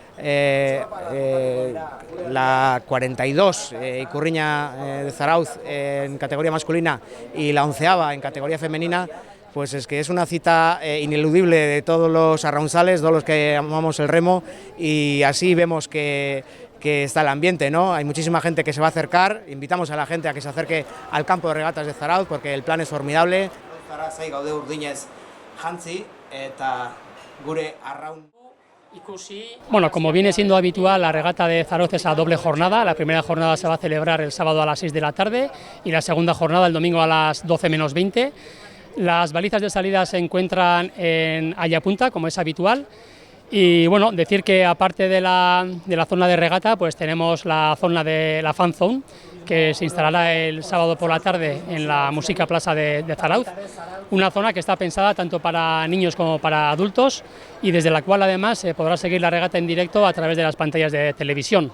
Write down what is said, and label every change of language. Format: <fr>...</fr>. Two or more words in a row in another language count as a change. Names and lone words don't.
<es>42 Ikurriña de Zarauz en categoría masculina y la 11ª en categoría femenina, pues es que es una cita ineludible de todos los arraunzales, todos los que amamos el remo, y así vemos que está el ambiente, ¿no? Hay muchísima gente que se va a acercar, invitamos a la gente a que se acerque al campo de regatas de Zarauz porque el plan es formidable.</es> <eu>Gaude urdinez jantzi eta gure arraun.</eu> <es>Bueno, como viene siendo habitual, la regata de Zarauz es a doble jornada. La primera jornada se va a celebrar el sábado a las 6 de la tarde y la segunda jornada el domingo a las 12 menos 20. Las balizas de salida se encuentran en Ayapunta, como es habitual. Y bueno, decir que aparte de la zona de regata, pues tenemos la zona de la Fan Zone, que se instalará el sábado por la tarde en la Música Plaza de Zarauz, una zona que está pensada tanto para niños como para adultos y desde la cual además se podrá seguir la regata en directo a través de las pantallas de televisión.</es>